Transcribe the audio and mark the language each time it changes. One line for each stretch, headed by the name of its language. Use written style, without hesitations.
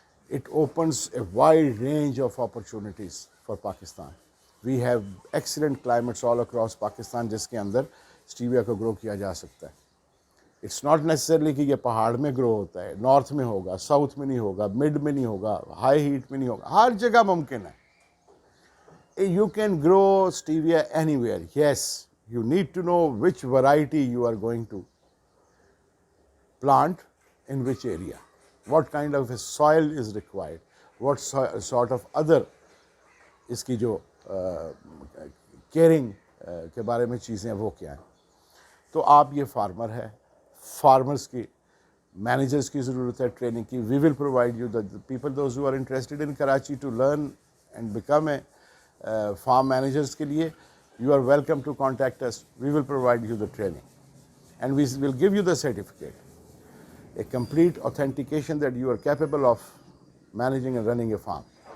English: It opens a wide range of opportunities for Pakistan. We have excellent climates all across Pakistan
Urdu: جس کے اندر اسٹیویا کو گرو کیا جا سکتا ہے.
English: it's not necessarily
Urdu: کہ یہ پہاڑ میں گرو ہوتا ہے، نارتھ میں ہوگا، ساؤتھ میں نہیں ہوگا، مڈ میں نہیں ہوگا، ہائی ہیٹ میں نہیں ہوگا، ہر جگہ ممکن ہے.
English: You can grow stevia anywhere. Yes, you need to know which variety you are going to plant in which area, what kind of a soil is required, what sort of other
Urdu: اس کی جو caring کے بارے میں چیزیں وہ کیا ہیں. تو آپ یہ فارمر ہے، فارمرز کی مینیجرز کی ضرورت ہے ٹریننگ کی.
English: we will provide you the people those who are interested in Karachi to learn and become a farm managers
Urdu: کے لیے
English: you are welcome to contact us. We will provide you the training and we will give you the certificate, a complete authentication that you are capable of managing and running a farm.